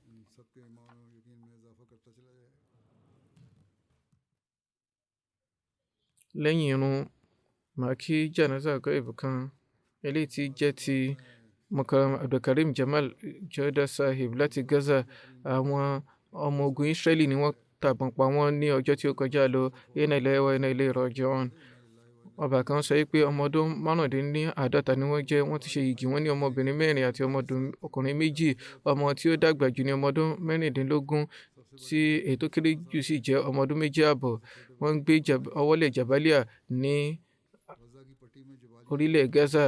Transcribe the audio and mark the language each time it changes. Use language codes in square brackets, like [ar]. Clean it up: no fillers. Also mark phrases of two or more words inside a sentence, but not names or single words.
[yo] Lẹ́yìn irun, màá kí jánásà gáíbù kan, eléyìí tí jẹ́ ti Mukarram Abdulkarim Jamal Joda Sahib láti Gaza. Àwọn ọmọ ogun Israeli ni wọ́n tàbọn pa wọ́n ní ọjọ́ tí ó kọjá lọ. [ar] إنا لله وإنا إليه راجعون. [yo] Ọba kan sọ pé ọmọ ọdún 55 ni wọ́n jẹ́. Wọ́n ti ṣe igi, wọ́n ní ọmọbìnrin 4 àti ọkùnrin 2. Ọmọ tí ó dàgbà jù ní ọmọ ọdún 16, tí èyí tó kéré jù sì jẹ́ ọmọ ọdún 2.5. Wọ́n ń gbé ọwọ́lẹ̀ Jabalia ní orílẹ̀ Gaza.